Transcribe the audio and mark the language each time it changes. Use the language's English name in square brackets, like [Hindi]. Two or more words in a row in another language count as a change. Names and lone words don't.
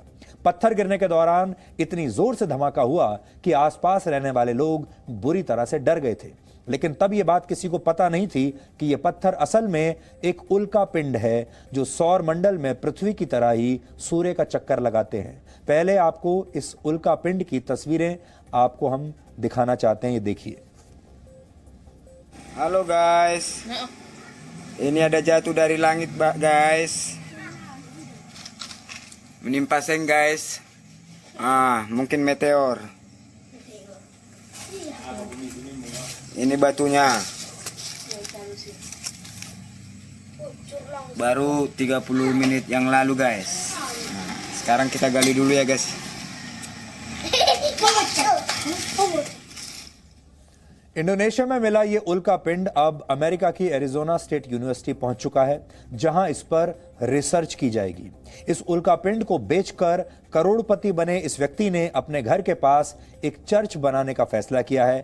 [Hindi] पत्थर गिरने के दौरान इतनी जोर से धमाका हुआ कि आसपास रहने वाले लोग बुरी तरह से डर गए थे, लेकिन तब यह बात किसी को पता नहीं थी कि यह पत्थर असल में एक उल्का पिंड है जो सौर मंडल में पृथ्वी की तरह ही सूर्य का चक्कर लगाते हैं। पहले आपको इस उल्का पिंड की तस्वीरें आपको हम दिखाना चाहते हैं, ये देखिए। [Indonesian] Halo guys, ini ada jatuh dari langit guys, menimpa seng guys. Mungkin meteor. Ini batunya. Baru 30 menit yang lalu guys. Sekarang kita gali dulu ya guys. [Hindi] इंडोनेशिया में मिला ये उल्का पिंड अब अमेरिका की एरिजोना स्टेट यूनिवर्सिटी पहुंच चुका है, जहां इस पर रिसर्च की जाएगी। इस उल्का पिंड को बेचकर करोड़पति बने इस व्यक्ति ने अपने घर के पास एक चर्च बनाने का फैसला किया है।